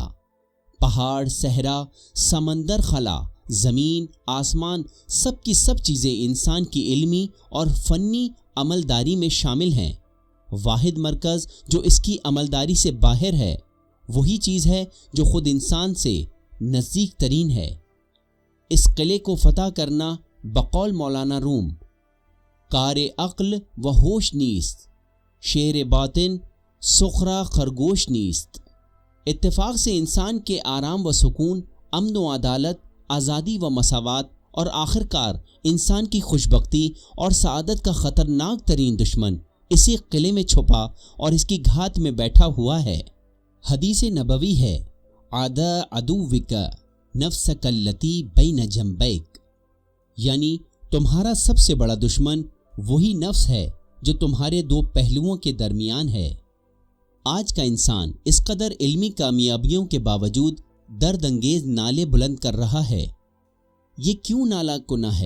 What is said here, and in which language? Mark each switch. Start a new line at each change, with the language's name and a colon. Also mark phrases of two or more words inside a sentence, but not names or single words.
Urdu: پہاڑ، صحرا، سمندر، خلا، زمین، آسمان، سب کی سب چیزیں انسان کی علمی اور فنی عملداری میں شامل ہیں۔ واحد مرکز جو اس کی عملداری سے باہر ہے وہی چیز ہے جو خود انسان سے نزدیک ترین ہے۔ اس قلعے کو فتح کرنا بقول مولانا روم
Persian: کار عقل و ہوش نیست، شیر باطن سخرا خرگوش نیست۔
Urdu: اتفاق سے انسان کے آرام و سکون، امن و عدالت، آزادی و مساوات اور آخرکار انسان کی خوشبختی اور سعادت کا خطرناک ترین دشمن اسی قلعے میں چھپا اور اس کی گھات میں بیٹھا ہوا ہے۔ حدیث نبوی ہے،
Arabic: عَدَا عَدُوِّكَ نَفْسَكَ الَّتِي بَيْنَ جَنبَيْكَ،
Urdu: یعنی تمہارا سب سے بڑا دشمن وہی نفس ہے جو تمہارے دو پہلوؤں کے درمیان ہے۔ آج کا انسان اس قدر علمی کامیابیوں کے باوجود درد انگیز نعرے بلند کر رہا ہے۔ یہ کیوں نالا کنا ہے؟